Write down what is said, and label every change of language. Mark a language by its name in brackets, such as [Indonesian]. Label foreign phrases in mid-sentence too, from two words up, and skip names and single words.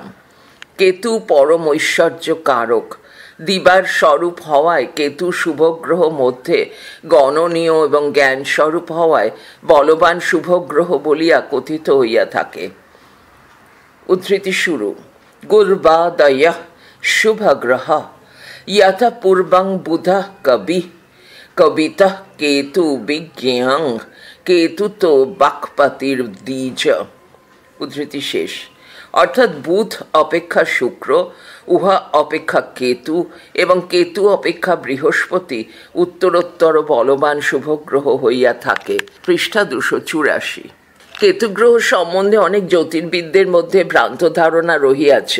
[Bangla] কেতু পরম ঐশ্বর্য কারক। দিবার স্বরূপ হওয়ায় কেতু শুভগ্রহ মধ্যে গণনীয় এবং জ্ঞান স্বরূপ হওয়ায় বলবান শুভগ্রহ বলিয়া কথিত হইয়া থাকে। উদ্ধৃতি শুরু। [Sanskrit] গুর্বাদয় শুভগ্রহ यथा पूर्वं बुधः कवितः केतु विज्ञां केतु तो बकपतिर्दीज। [Bangla] উদ্ধৃতি শেষ। অর্থাৎ বুধ অপেক্ষা শুক্র, উহা অপেক্ষা কেতু এবং কেতু অপেক্ষা বৃহস্পতি উত্তরোত্তর বলবান শুভগ্রহ হইয়া থাকে। পৃষ্ঠা 284। কেতুগ্রহ সম্বন্ধে অনেক জ্যোতির্বিদদের মধ্যে ভ্রান্ত ধারণা রহিয়াছে।